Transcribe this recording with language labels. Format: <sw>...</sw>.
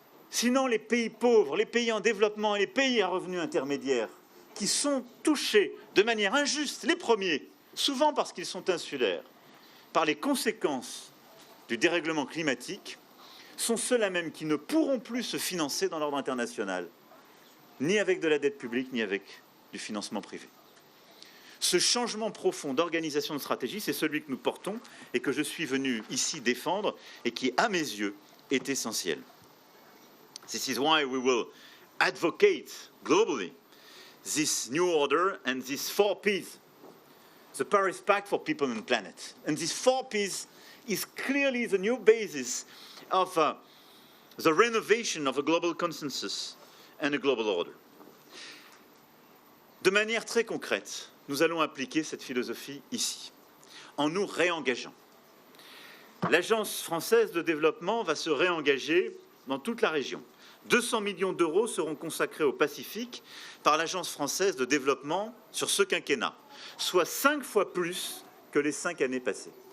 <fr>Sinon, les pays pauvres, les pays en développement et les pays à revenus intermédiaires qui sont touchés de manière injuste, les premiers, souvent parce qu'ils sont insulaires, par les conséquences du dérèglement climatique, sont ceux-là même qui ne pourront plus se financer dans l'ordre international, ni avec de la dette publique, ni avec du financement privé. Ce changement profond d'organisation de stratégie, c'est celui que nous portons et que je suis venu ici défendre et qui, à mes yeux, est essentiel.</fr> <en>This is why we will advocate globally this new order and these 4 Ps, the Paris Pact for People and Planet. And these 4 Ps is clearly the new basis of the renovation of a global consensus and a global order.</en> <fr>De manière très concrète, nous allons appliquer cette philosophie ici, en nous réengageant. L'Agence française de développement va se réengager dans toute la région. 200 millions d'euros seront consacrés au Pacifique par l'Agence française de développement sur ce quinquennat, soit 5 fois plus que les 5 années passées.</fr>